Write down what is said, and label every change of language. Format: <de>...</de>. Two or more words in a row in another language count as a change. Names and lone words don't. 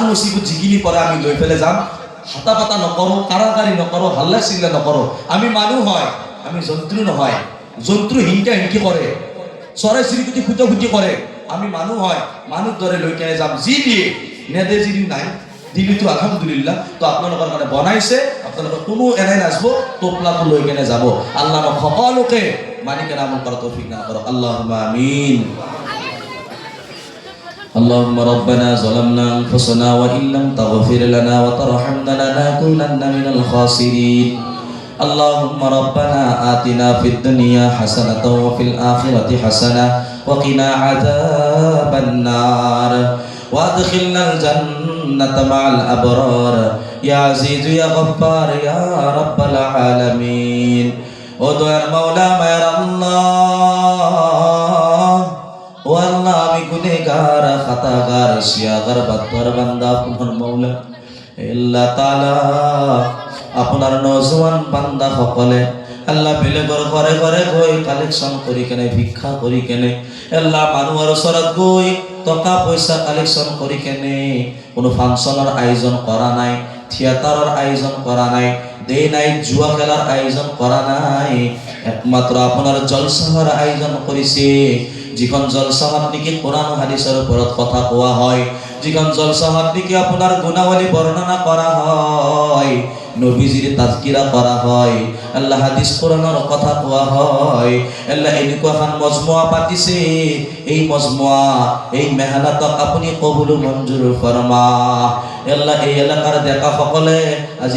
<as>নচিবত যিখিনি পৰে আমি লৈ পেলাই যাম হাতা পাতা নকৰো কাৰাকাৰী নকৰো হাল্লা চিল্লা নকৰো আমি মানুহ হয় আমি জন্তু নহয় জন্তু হিংসা কৰে চৰাই চিৰিকটি খুটি কৰে আমি মানুহ হয় মানুহ দৰে লৈ কেনে যাম যি দিয়ে নেদে যদি নাই দিলিতো আলহামদুলিল্লাহ তো আপোনালোকৰ কাৰণে বনাইছে আপোনালোকৰ কোনো এনাই নাচব টোপলাটো লৈ কেনে যাব আল্লাহ আমাক সকলোকে মানি কেনে আমল কৰাৰ তৌফিক দান কৰক</as> <ar>اللهم آمين اللهم ربنا ظلمنا أنفسنا وإن لم تغفر لنا وترحمنا لنكونن من الخاسرين اللهم ربنا آتنا في الدنيا حسنة وفي الآخرة حسنة وقنا عذاب النار وادخلنا الجنة مع الأبرار يا عزيز يا غفار يا رب العالمين ودعا المولى مير الله والله</ar> <as>আমি গুনাহগার খাতাগার শিয়াগার বাদর বান্দা আপনার মাওলা আল্লাহ তাআলা আপনার নওজোয়ান বান্দা সকলে আল্লাহ বেলেগৰ ঘৰে ঘৰে গৈ কালেকশন কৰি কেনে ভিক্ষা কৰি কেনে আল্লাহ মানুহৰ ওচৰত গৈ টকা পইচা কালেকশন কৰি কেনে কোনো ফাংচনৰ আয়োজন কৰা নাই থিয়েটাৰৰ আয়োজন কৰা নাই</as> <en>day night</en> <as>জুয়া খেলাৰ আয়োজন কৰা নাই একমাত্ৰ আপোনাৰ জলসাৰ আয়োজন কৰিছে যিখন জলসাত নেকি কোরআন হাদিসের ওপৰত কথা কোৱা হয় যিখন জলসাত নেকি আপোনাৰ গুণাৱলী বৰ্ণনা কৰা হয় নবীজিৰ তাজকিৰা কৰা হয় আল্লাহ হাদিস কোরআনৰ কথা কোৱা হয় আল্লাহ এনেকুৱা এখন মজমুআ পাতিছে এই মজমুআ এই মেহনতক আপুনি কবুল মঞ্জুৰ ফৰমা আল্লাহ এই এলাকাৰ ডেকা সকলে আজি</as>